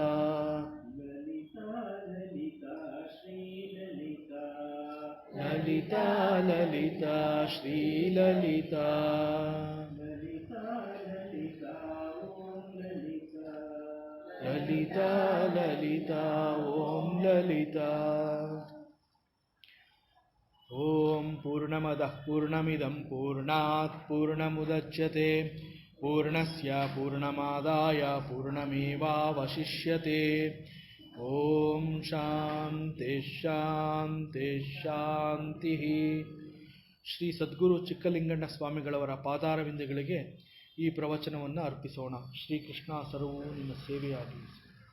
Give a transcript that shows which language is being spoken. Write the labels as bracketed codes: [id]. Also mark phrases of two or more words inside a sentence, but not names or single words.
[sa] ಲಲಿತಾ ಲಲಿತಾ ಶ್ರೀ ಲಲಿತಾ ಲಲಿತಾ ಲಲಿತಾ ಶ್ರೀಲಲಿತಾ ಲಲಿತಾ ಲಲಿತಾ ಓಂ ಲಲಿತಾ ಲಲಿತಾ ಲಲಿತಾ ಓಂ ಲಲಿತಾ ಓಂ ಪೂರ್ಣಮದಃ ಪೂರ್ಣಮಿದಂ ಪೂರ್ಣಾತ್ ಪೂರ್ಣಮುದಚ್ಯತೆ ಪೂರ್ಣಸ್ಯ ಪೂರ್ಣಮಾದಾಯ ಪೂರ್ಣಮೇವಾವಶಿಷ್ಯತೆ ಓಂ ಶಾಂತಿ ಶಾಂತಿ ಶಾಂತಿ. [kn] ಶ್ರೀ ಸದ್ಗುರು ಚಿಕ್ಕಲಿಂಗಣ್ಣ ಸ್ವಾಮಿಗಳವರ ಪಾದಾರವಿಂದಗಳಿಗೆ ಈ ಪ್ರವಚನವನ್ನು ಅರ್ಪಿಸೋಣ. ಶ್ರೀಕೃಷ್ಣ ಸರ್ವೂ ನಿಮ್ಮ ಸೇವೆಯಾಗಲಿ.